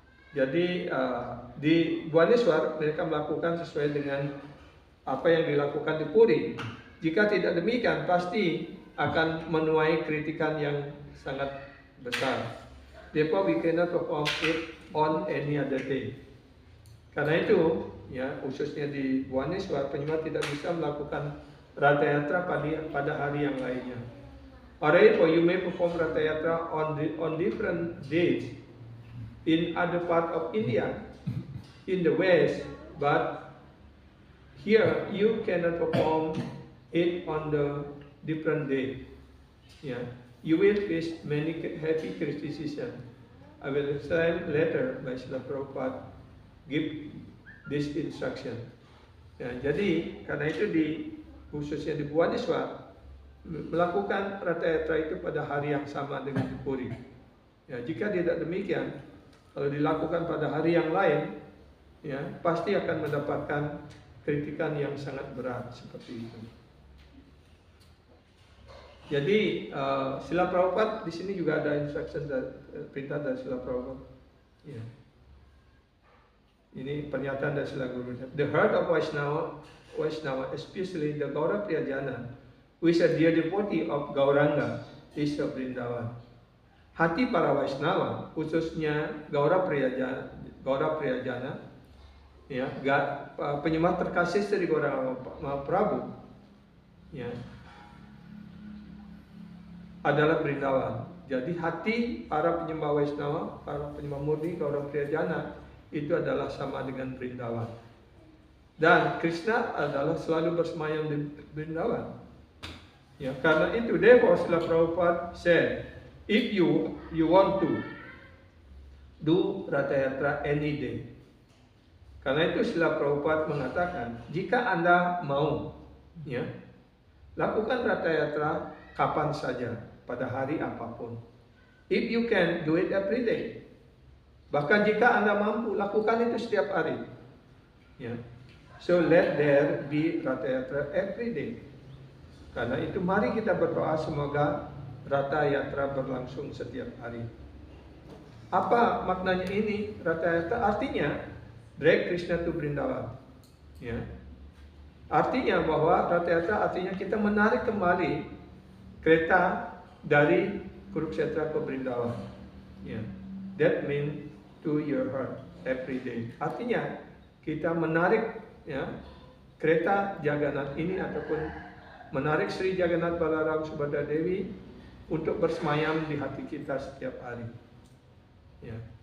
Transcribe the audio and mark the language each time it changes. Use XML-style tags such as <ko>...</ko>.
<id>Jadi di Bhubaneswar mereka melakukan sesuai dengan apa yang dilakukan di Puri. Jika tidak demikian, pasti akan menuai kritikan yang sangat besar.</id> <en>Therefore, we cannot perform it on any other day.</en> <id>Karena itu, ya, khususnya di Bhubaneswar, penyembah tidak bisa melakukan Ratayatra pada hari yang lainnya.</id> <en>Alright, for you may perform Ratayatra on different days in other part of India, in the West, but here you cannot perform it on the different day. Yeah, you will face many heavy criticism. I will explain later by Srila Prabhupada give this instruction.</en> <id>Ya, jadi karena itu khususnya di Bhubaneswar melakukan Ratayatra itu pada hari yang sama dengan di Puri. Ya, jika tidak demikian, kalau dilakukan pada hari yang lain, ya, pasti akan mendapatkan kritikan yang sangat berat seperti itu. Jadi Srila Prabhupada di sini juga ada instruction perintah dari Srila Prabhupada. Ya. Ini pernyataan dari Srila Gurudev.</id> <en>The heart of Vaishnava, especially the Gaura Priyajana, who is a dear devotee of Gauranga, is of Vrindavan.</en> <id>Hati para Vaishnava, khususnya Gaura Priyajana, ya, penyembah terkasih Sri Gauranga Mahaprabhu, ya, adalah Vrindavan. Jadi hati para penyembah Vaishnava, para penyembah murni, Gaura Priyajana itu adalah sama dengan Vrindavan. Dan Krishna adalah selalu bersemayam di Vrindavan. Ya, karena itu</id> <en>therefore Srila Prabhupada said, if you want to do Ratha Yatra any day.</en> <id>Karena itu Srila Prabhupada mengatakan, jika Anda mau, ya, lakukan Ratha Yatra kapan saja, pada hari apapun.</id> <en>If you can, do it every day.</en> <id>Bahkan jika Anda mampu, lakukan itu setiap hari. Ya.</id> <en>So let there be Ratha Yatra every day.</en> <id>Karena itu mari kita berdoa semoga Ratha Yatra berlangsung setiap hari. Apa maknanya ini? Ratha Yatra artinya</id> <en>drag Krishna to Vrindavan.</en> <id>Ya. Artinya bahwa Ratha Yatra artinya kita menarik kembali kereta dari Kurukshetra ke Vrindavan. Ya.</id> <en>That means to your heart every day.</en> <id>Artinya kita menarik, ya, kereta Jagannath ini ataupun menarik Sri Jagannath Balaram Subhadra Devi untuk bersemayam di hati kita setiap hari. Ya.</id>